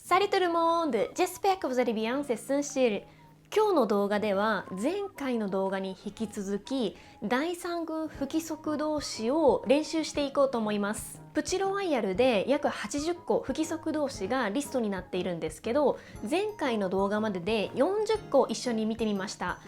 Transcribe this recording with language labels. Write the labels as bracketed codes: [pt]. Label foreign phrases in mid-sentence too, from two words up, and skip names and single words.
[fr] Salut tout le monde! J'espère que vous allez bien, c'est Sunshil。 [ja] 今日の動画では前回の動画に引き続き第3群不規則動詞を練習していこうと思います。プチロワイヤルで約80個不規則動詞がリストになっているんですけど、前回の動画までで40個一緒に見てみました。